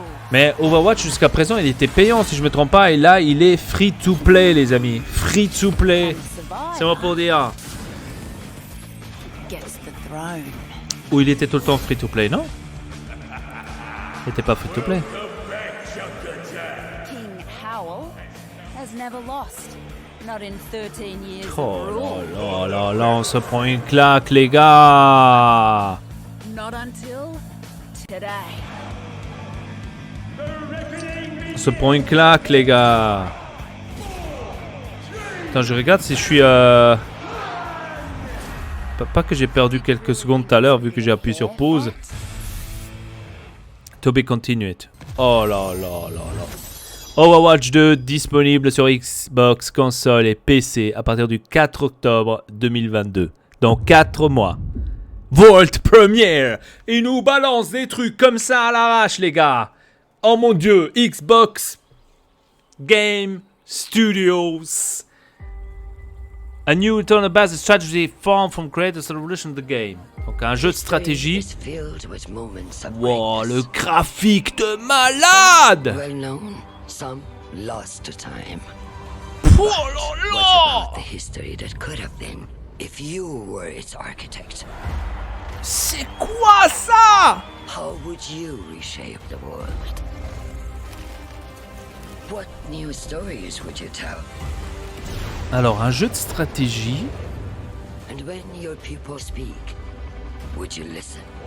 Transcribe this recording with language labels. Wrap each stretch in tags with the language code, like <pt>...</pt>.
<fr>Mais Overwatch jusqu'à présent il était payant si je me trompe pas, et là il est free to play, les amis. Free to play. C'est moi pour dire. Ou il était tout le temps free to play, non? Il était pas free to play.</fr> <en>King Howl has never lost. Not in 13 years</en> <fr>Oh là, on se prend une claque, les gars.</fr> <en>Not until today.</en> <fr>On se prend une claque, les gars. Attends, je regarde si je suis... Pas que j'ai perdu quelques secondes tout à l'heure vu que j'ai appuyé sur pause.</fr> <en>To be continued.</en> <fr>Oh là là là là. Overwatch 2 disponible sur Xbox, console et PC à partir du 4 octobre 2022. Dans 4 mois. World Premiere. Ils nous balancent des trucs comme ça à l'arrache, les gars. Oh mon dieu. Xbox Game Studios.</fr> <en>A new turn-based strategy formed from creators of revolution of the game.</en> <fr>Donc un jeu de stratégie. Wow, le graphique de malade.</fr> <en>Some lost to time.</en> <fr>Oh là là!</fr> <en>What about the history that could have been if you were its architect?</en> <fr>C'est quoi ça?</fr> <en>How would you reshape the world? What new stories would you tell?</en> <fr>Alors un jeu de stratégie.</fr> <en>And when your people speak, would you listen?</en>